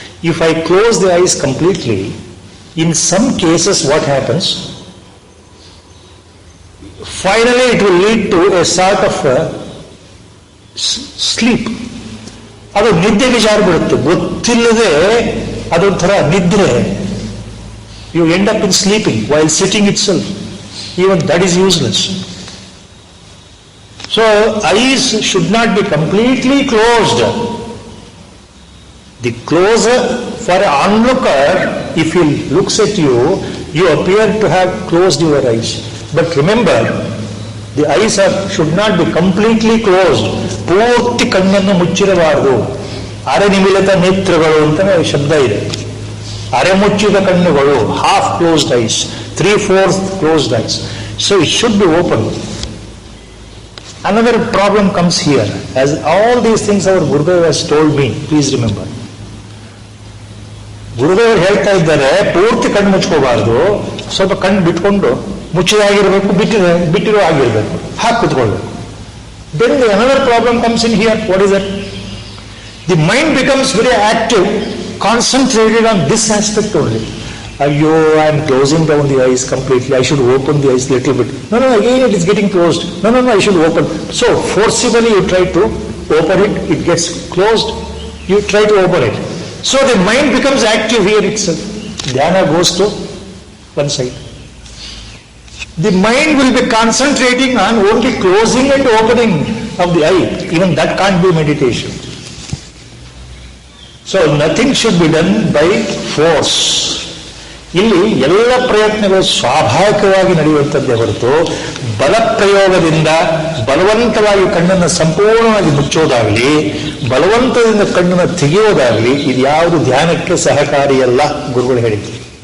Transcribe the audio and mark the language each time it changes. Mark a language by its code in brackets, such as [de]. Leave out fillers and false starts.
[en] If I close the eyes completely, in some cases what happens, finally it will lead to a sort of sleep. [kn] ಅದು ನಿದ್ದೆಗೆ ಜಾರಿಬಿಡುತ್ತೆ, ಗೊತ್ತಿಲ್ಲದೆ ಅದೊಂಥರ ನಿದ್ರೆ. [en] You end up in sleeping while sitting itself. Even that is useless. So eyes should not be completely closed. The closer, for an onlooker, if he looks at you, you appear to have closed your eyes. But remember, the eyes should not be completely closed. [kn] ಪೂರ್ತಿ ಕಣ್ಣನ್ನು ಮುಚ್ಚಿರಬಾರದು. ಅರೆ ನಿಮಿಲಿತ ನೇತ್ರಗಳು ಅಂತ ಶಬ್ದ ಇದೆ. ಅರೆ ಮುಚ್ಚಿದ ಕಣ್ಣುಗಳು, [en] half closed eyes, 3/4 closed eyes. So it should be open. Another problem comes here. As all these things our Gurudev has told me, please remember. [kn] ಗುರುದೇವರು ಹೇಳ್ತಾ ಇದ್ದಾರೆ, ಪೂರ್ತಿ ಕಣ್ಣು ಮುಚ್ಕೋಬಾರ್ದು, ಸ್ವಲ್ಪ ಕಣ್ಣು ಬಿಟ್ಕೊಂಡು, ಮುಚ್ಚಿದಾಗಿರ್ಬೇಕು, ಬಿಟ್ಟಿರೋ ಆಗಿರ್ಬೇಕು, ಹಾಕಿ ಕೂತ್ಕೊಳ್ಬೇಕು. [en] Then another problem comes in here. What is that? The mind becomes very active, concentrated on this aspect only. Ayyo, I am closing down the eyes completely. I should open the eyes a little bit. No, again it is getting closed. No, I should open. So forcibly you try to open it, it gets closed. You try to open it. So the mind becomes active here itself. Dhyana goes to one side. The mind will be concentrating on only closing and opening of the eye. Even that can't be meditation. So nothing should be done by force. [kn] ಇಲ್ಲಿ ಎಲ್ಲ ಪ್ರಯತ್ನಗಳು ಸ್ವಾಭಾವಿಕವಾಗಿ ನಡೆಯುವಂಥದ್ದೇ ಹೊರತು ಬಲಪ್ರಯೋಗದಿಂದ ಬಲವಂತವಾಗಿ ಕಣ್ಣನ್ನು ಸಂಪೂರ್ಣವಾಗಿ ಮುಚ್ಚೋದಾಗಲಿ ಬಲವಂತದಿಂದ ಕಣ್ಣನ್ನು ತೆಗೆಯೋದಾಗಲಿ ಇದು ಯಾವುದು ಧ್ಯಾನಕ್ಕೆ ಸಹಕಾರಿಯಲ್ಲ ಗುರುಗಳು ಹೇಳಿದ್ರು.